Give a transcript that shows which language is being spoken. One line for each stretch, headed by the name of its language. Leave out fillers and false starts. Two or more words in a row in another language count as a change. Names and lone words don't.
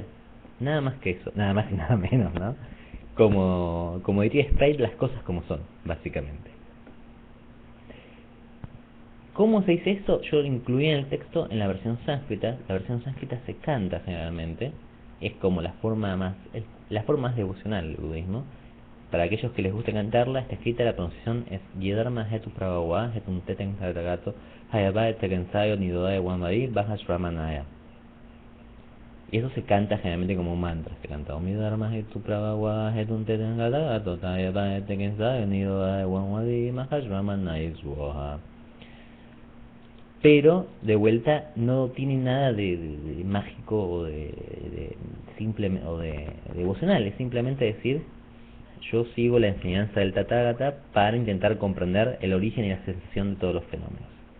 Spanish: Nada más que eso, nada más y nada menos, ¿no? Como diría Sprite, las cosas como son, básicamente. ¿Cómo se dice esto? Yo lo incluí en el texto en la versión sánscrita. La versión sánscrita se canta generalmente. Es como la forma más devocional del budismo. Para aquellos que les guste cantarla, está escrita, la pronunciación es
Pali: Yedharma Hetu Prabhawa Hetum Teten Tatagato Hayaba Tekensayo Nidodae Wamari Bajas Ramanaya.
Spanish: Y eso se canta generalmente como un mantra. Se canta
Pali: Om Yedharma Hetu Prabhawa Hetum Teten Tatagato Hayaba Tekensayo Nidodae Wamari Bajas Ramanaya Swaha.
Spanish: Pero de vuelta no tiene nada de mágico o de simple o de devocional, es simplemente decir, yo sigo la enseñanza del Tathagata para intentar comprender el origen y la sensación de todos los fenómenos.